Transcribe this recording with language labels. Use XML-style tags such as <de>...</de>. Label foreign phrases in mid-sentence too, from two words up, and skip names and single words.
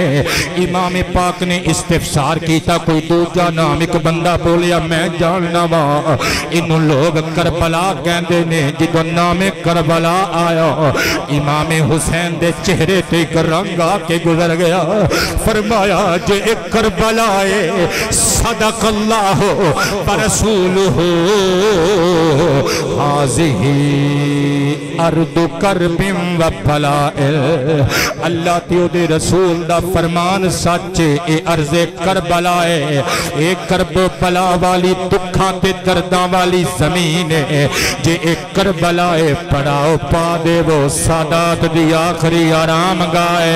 <pa>امام پاک نے استفسار کیتا، کوئی دوجا ناں اک بندہ بولیا میں جاننا واں، اینوں لوک کربلا کہندے نے. جدوں ناں کربلا آیا امام حسین دے چہرے تے اک رنگ آ کے گزر گیا. فرمایا اے اک کربلا اے</pa> <ar>صدق الله ورسوله هذه أرض كرب وبلاء.</ar> <pa>اللہ تے اوہدے رسول دا فرمان سچ اے ارض کربلا اے. اک کرب بلا والی دکھاں تے درداں والی زمین اے. اے اک کربلا اے پڑاؤ پا دیوو سادات دی آخری آرام گاہ اے.</pa>